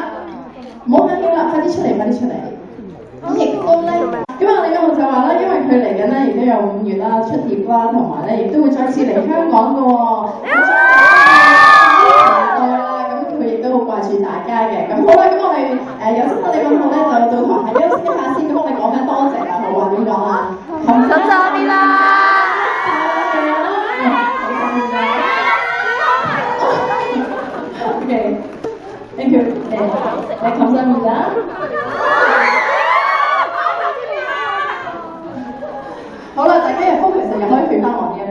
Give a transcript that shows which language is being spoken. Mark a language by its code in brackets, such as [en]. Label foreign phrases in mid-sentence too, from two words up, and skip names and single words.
[yue] 唔好客氣啦，快啲出嚟，快啲出嚟！咁亦都咧，咁我哋一路就話啦，因為佢嚟緊咧，亦都有5月啦出碟啦，同埋咧亦都會再次嚟香港嘅喎。咁佢亦都好掛住大家嘅。咁好啦，咁我哋有請我哋咁好咧，就到台下休息一下先。咁我哋講緊多謝啦，好話點講啊？감사합니다。 [en] OK，thank you。 [yue] 감사합니다。好啦，大家嘅 focus 又可以去翻我